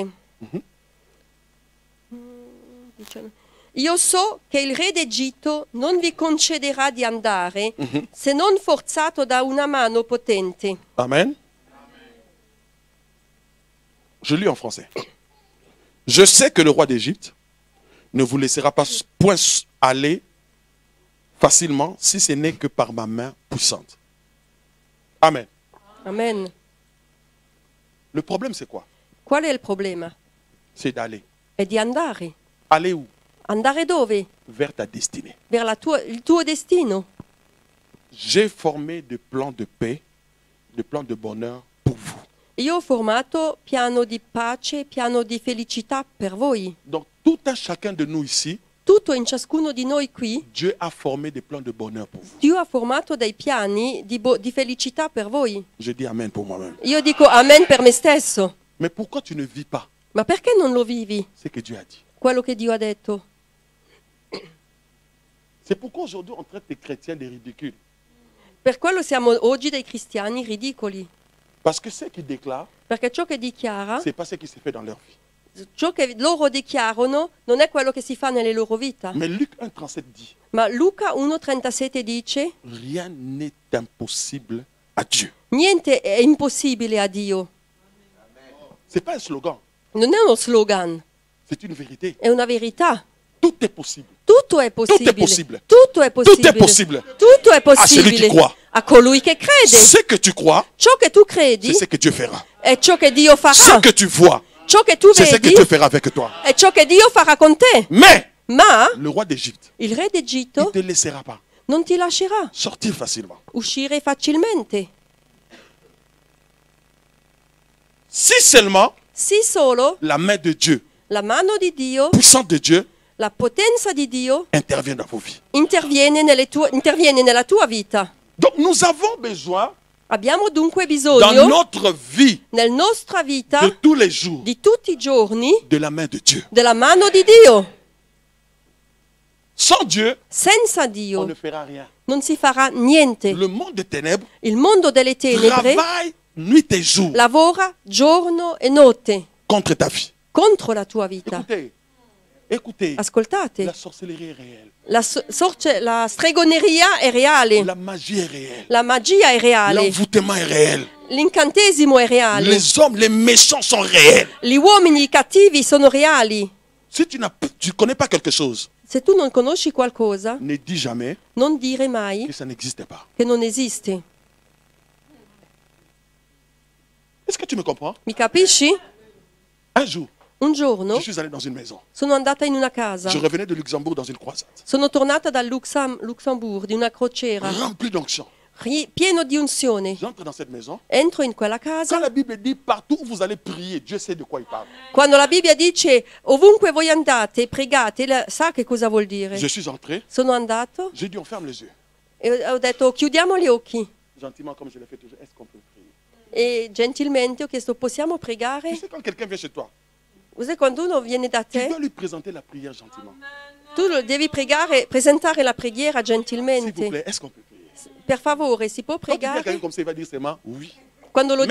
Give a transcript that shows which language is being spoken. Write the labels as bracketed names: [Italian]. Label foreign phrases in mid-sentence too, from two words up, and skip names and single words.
[Italian] Mhm. 19. Io so che il re d'Egitto non vi concederà di andare se non forzato da una mano potente. [French] Amen. Je lis en français. Je sais que le roi d'Égypte ne vous laissera pas point aller facilement si ce n'est que par ma main puissante. Amen. Amen. Le problème, c'est quoi? [Italian] Qual è il problema? [French] C'est d'aller. [Italian] È di andare. [French] Aller où? [Italian] Andare dove? [French] Vers ta destinée. [Italian] Verso il tuo destino. [French] J'ai formé des plans de paix, des plans de bonheur pour vous. [Italian] Io ho formato piano di pace, piano di felicità per voi. [French] Donc, tout un chacun de nous ici, [Italian] Tutto in ciascuno di noi qui, [French] Dieu a formé des plans de bonheur pour vous. [Italian] Dio ha formato dei piani di felicità per voi. [French] Je dis Amen pour moi-même. [Italian] Io dico amen per me stesso. [French] Mais pourquoi tu ne vis pas [Italian] Ma perché non lo vivi? [French] ce que Dieu a dit? [Italian] Quello che Dio ha detto. [French] C'est pourquoi aujourd'hui on traite les chrétiens des ridicules. [Italian] Per quello siamo oggi dei cristiani ridicoli. [French] Parce que ce qu'ils déclarent, [Italian] Perché ciò che dichiara, [French] ce n'est pas ce qui se fait dans leur vie. [Italian] ciò che loro dichiarano non è quello che si fa nelle loro vite. [French] Mais Luc 1,37 dit, [Italian] Ma Luca 1,37 dice: [French] rien n'est impossible à Dieu. [Italian] niente è impossibile a Dio. [French] Ce n'est pas un slogan, [Italian] Non è uno slogan, [French] c'est une vérité. [Italian] è una verità. [French] Tout est possible. [Italian] Tutto è possibile. possibile. Tutto è possibile. [French] Tout est possible. [Italian] Tutto è [French] À celui qui [Italian] possibile. [French] croit. [Italian] A colui che crede. [French] Ce que tu crois, [Italian] Ciò che tu credi [French] c'est ce que Dieu fera. [Italian] è ciò che Dio [French] Ce [Italian] farà. [French] que tu vois, [Italian] Ciò che tu [French] c'est ce que [Italian] vedi [French] Dieu fera avec toi. [Italian] è ciò che Dio farà con te. [French] Mais [Italian] Ma [French] le roi d'Égypte, [Italian] il re il d'Egitto [French] ne te laissera pas [Italian] non ti lascerà [French] sortir facilement. [Italian] uscire facilmente. [French] Si seulement [Italian] Sì solo [French] la main de Dieu, [Italian] la mano di Dio, [French] puissante de Dieu, [Italian] la potenza di Dio [French] intervient dans vos vies. [Italian] interviene nella tua vita. [French] Donc nous avons besoin, [Italian] Abbiamo dunque [French] dans [Italian] bisogno, [French] notre vie [Italian] nella nostra vita, [French] de tous les jours, [Italian] di tutti i giorni, [French] de la main de Dieu. [Italian] della mano di Dio. [French] Sans Dieu, [Italian] Senza [French] on [Italian] Dio [French] ne fera rien. [Italian] non si farà niente. [French] Le monde des ténèbres [Italian] Il mondo delle tenebre [French] travaille nuit et jour [Italian] lavora giorno e notte [French] contre ta vie. [Italian] contro la tua vita. [French] Écoutez, [Italian] Ascoltate, [French] la sorcellerie est réelle. [Italian] la stregoneria è reale, [French] La magie est réelle. [Italian] la magia è reale, [French] L'envoûtement est réel. [Italian] l'incantesimo è reale, [French] Les hommes, les méchants sont réels. [Italian] gli uomini i cattivi sono reali. [French] Si tu ne connais pas quelque chose, [Italian] Se tu non conosci qualcosa, [French] ne dis jamais [Italian] non dire mai [French] que ça n'existe pas. [Italian] che non esiste. [French] Est-ce que tu me comprends? [Italian] Mi capisci? [French] Un jour, [Italian] Un giorno [French] je suis allé dans une maison. [Italian] sono andata in una casa. [French] Je revenais de Luxembourg dans une croisade. [Italian] Sono tornata dal Luxembourg di una crociera, [French] Rempli d'onction. [Italian] pieno di unzione. [French] J'entre dans cette maison. [Italian] Entro in quella [French] Quand [Italian] casa. [French] la Bible dit partout où vous allez prier, Dieu sait de quoi il parle. [Italian] Quando la Bibbia dice ovunque voi andate, pregate, sa che cosa vuol dire. [French] Je suis entré. [Italian] Sono andato [French] J'ai dit on ferme les yeux. [Italian] e ho detto chiudiamo gli occhi. [French] Gentiment, comme je l'ai fait toujours. Est-ce qu'on peut prier? [Italian] E gentilmente ho chiesto possiamo [French] Tu [Italian] pregare? [French] sais, quand quelqu'un vient chez toi, [Italian] Sai, quando uno viene da [French] tu [Italian] te, [French] dois lui présenter la prière gentiment. [Italian] tu devi presentare la preghiera [French] S'il vous [Italian] gentilmente. [French] plaît, est-ce qu'on peut prier? [Italian] Per favore, si può [French] Quand tu viens quelqu'un [Italian] pregare? [French] comme ça, il va dire seulement oui. [Italian] Quando lo